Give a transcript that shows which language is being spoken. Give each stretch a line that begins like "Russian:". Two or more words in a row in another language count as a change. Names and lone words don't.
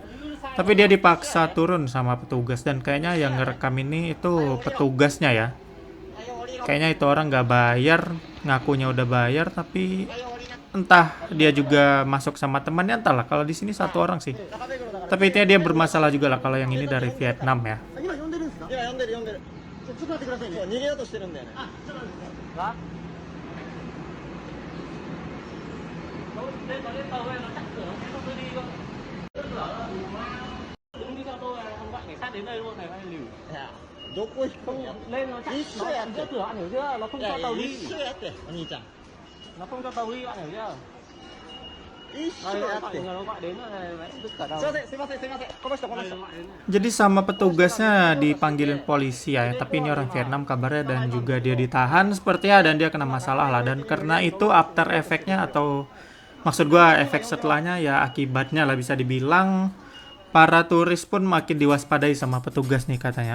Indonesian: Tapi dia dipaksa turun sama petugas dan kayaknya yang ngerekam ini itu petugasnya ya. Kayaknya itu orang nggak bayar, ngakunya udah bayar tapi entah dia juga masuk sama temannya, entahlah. Kalau di sini satu orang sih, tapi itu dia bermasalah juga lah kalau yang ini dari Vietnam ya.
Vietnamese: Đến đây luôn này anh Lưu. Không lên nó chặn nó giữa cửa, bạn hiểu chưa? Nó không cho tàu đi. Nó không cho tàu đi, bạn hiểu chưa? Nó gọi đến rồi tất cả đâu.
Indonesian: Jadi sama petugasnya dipanggilin polisi ya, tapi ini orang Vietnam kabarnya dan juga dia ditahan sepertinya dan dia kena masalah lah, dan karena itu
English: after effect-
Indonesian: nya atau maksud gua efek setelahnya ya akibatnya lah bisa dibilang para turis pun makin diwaspadai sama petugas nih katanya.